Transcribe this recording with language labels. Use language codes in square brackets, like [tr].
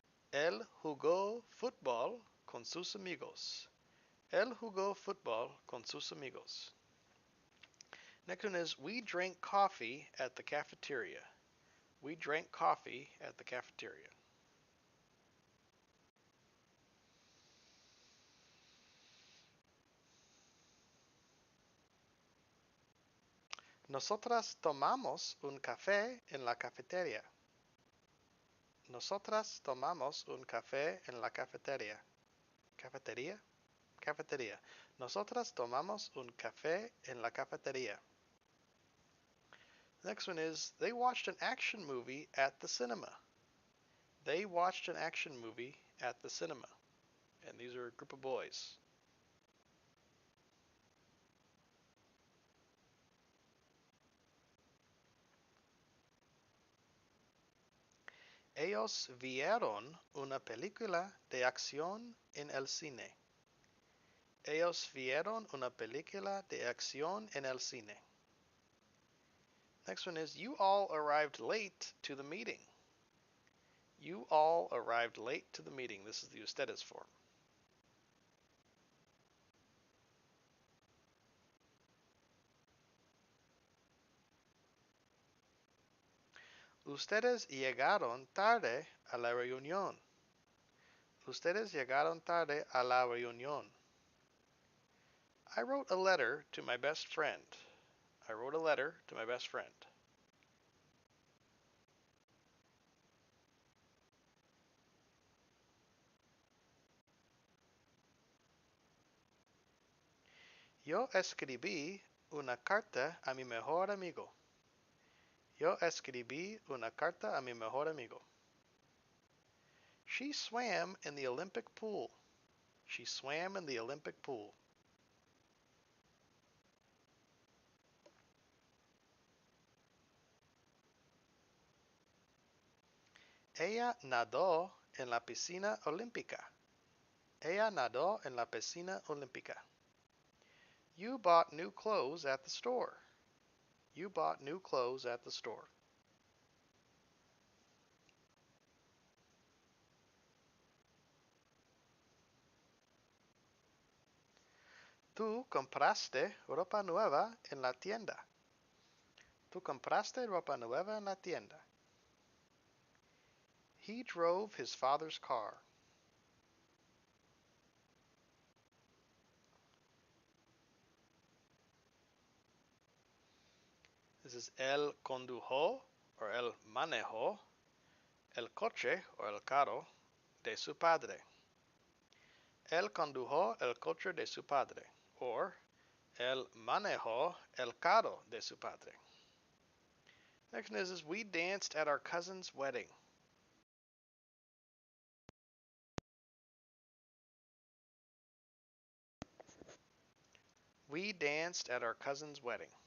[es] Él jugó fútbol con sus amigos. Él jugó fútbol con sus amigos. [en] Next one is we drank coffee at the cafeteria. We drank coffee at the cafeteria. [es] Nosotras tomamos un café en la cafeteria. Nosotras tomamos un café en la cafeteria. ¿Cafetería? Cafetería. Nosotras tomamos un café en la cafetería. [en] Next one is they watched an action movie at the cinema. They watched an action movie at the cinema. And these are a group of boys. [es] Ellos vieron una película de acción en el cine. Ellos vieron una película de acción en el cine. [en] Next one is you all arrived late to the meeting. You all arrived late to the meeting. This is the ustedes form. [es] Ustedes llegaron tarde a la reunión. Ustedes llegaron tarde a la reunión. [en] I wrote a letter to my best friend. I wrote a letter to my best friend. [es] Yo escribí una carta a mi mejor amigo. Yo escribí una carta a mi mejor amigo. [en] She swam in the Olympic pool. She swam in the Olympic pool. [es] Ella nadó en la piscina olímpica. Ella nadó en la piscina olímpica. [en] You bought new clothes at the store. You bought new clothes at the store. [es] Tú compraste ropa nueva en la tienda. Tú compraste ropa nueva en la tienda. [en] He drove his father's car. This is [es] él condujo or él manejó el coche o el carro de su padre. Él condujo el coche de su padre. Or él manejó el carro de su padre. [en] Next one is we danced at our cousin's wedding. We danced at our cousin's wedding.